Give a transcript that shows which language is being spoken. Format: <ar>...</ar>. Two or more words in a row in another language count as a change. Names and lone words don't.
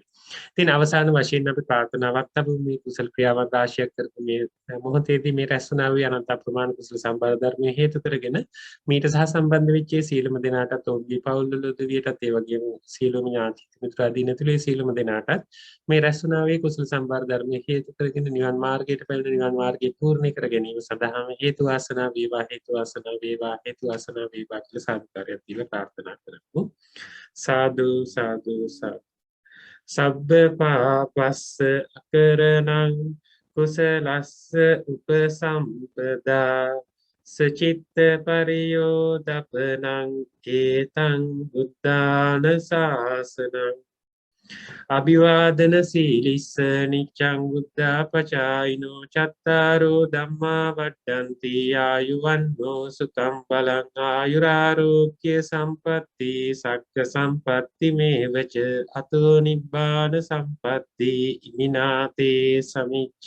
<si>ඉතින් අවසාන වශයෙන් අපි ප්‍රාර්ථනාවක් තබමු මේ කුසල ක්‍රියාවන් රාශියක් කරපු මේ මොහොතේදී මේ රැස්නා වූ අනන්ත අප්‍රමාණ කුසල සම්භාර ධර්මයේ හේතු කරගෙන මීට සහ සම්බන්ධ වෙච්ච සියලුම දෙනාටත් ඔවුන්ගේ පවුල්වල උදවියටත් ඒ වගේම සියලුම ඥාති මිත්‍රාදීන් ඇතුළේ සියලුම දෙනාටත් මේ රැස්නා වූ කුසල සම්භාර ධර්මයේ හේතු කරගෙන නිවන් මාර්ගයට පැමිණ නිවන් මාර්ගය පූර්ණ කර ගැනීම සඳහාම හේතු වාසනා වේවා හේතු වාසනා වේවා හේතු වාසනා වේවා කියලා සාදුකාරයක් දීලා ප්‍රාර්ථනා කරමු.</si> <pi>සාදු සාදු සාදු. සබ්බ පාපස්ස අකරණං කුසලස්ස උපසම්පදා සචිත්ත පරියෝදපනං ඒතං බුද්ධාන ශාසනං අභිවාදන සීලිස්ස නිච්ඡං බුද්ධාපචායිනෝ චත්තාරෝ ධම්මා වඩ්ඩන්ති ආයුවන්නෝ සුඛං බලං ආයුරාෝග්‍ය සම්පatti සග්ග සම්පatti මේවච අතෝ නිබ්බාන සම්පatti ඉමිනාතේ සමිච්ඡතු.</pi>